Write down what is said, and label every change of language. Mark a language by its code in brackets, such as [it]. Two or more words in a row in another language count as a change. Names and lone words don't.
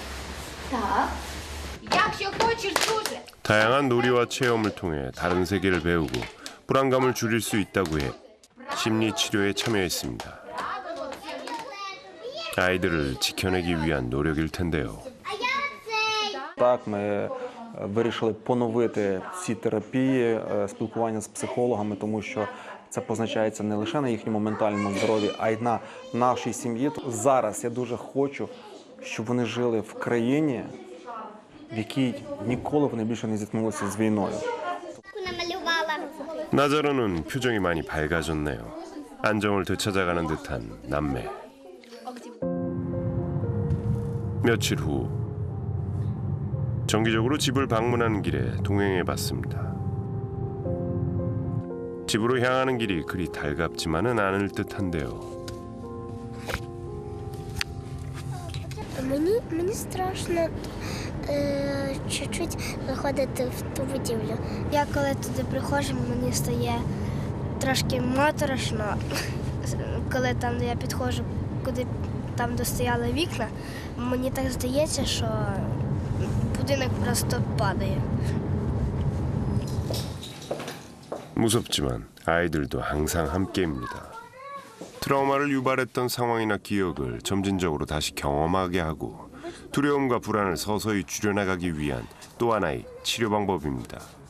[uk] Так. Якщо хочеш дуже. [ko] 다양한 놀이와 체험을 통해 다른 세계를 배우고 불안감을 줄일 수 있다고 해 심리 치료에 참여했습니다. 아이들을 지켜내기 위한 노력일 텐데요. [uk] Так, ми вирішили поновити ці терапії, спілкування з психологами, тому що це позначається не лише на їхньому ментальному здоров'ї, а й на нашій сім'ї. Зараз я дуже хочу, щоб вони жили в країні, в якій ніколи вони більше не зіткнулися з війною. [ko] 나자로는 표정이 많이 밝아졌네요. 안정을 되찾아가는 듯한 남매. 며칠 후 정기적으로 집을 방문하는 길에 동행해봤습니다. 집으로 향하는 길이 그리 달갑지만은 않을 듯한데요. [uk] Мені страшно чуть-чуть заходити в ту будівлю. Я коли туди приходжу, мені стає трошки моторошно. Коли там я підходжу, куди там де стояли вікна, мені так здається, що будинок просто падає. [ko] 무섭지만 아이들도 항상 함께입니다. 트라우마를 유발했던 상황이나 기억을 점진적으로 다시 경험하게 하고 두려움과 불안을 서서히 줄여나가기 위한 또 하나의 치료 방법입니다.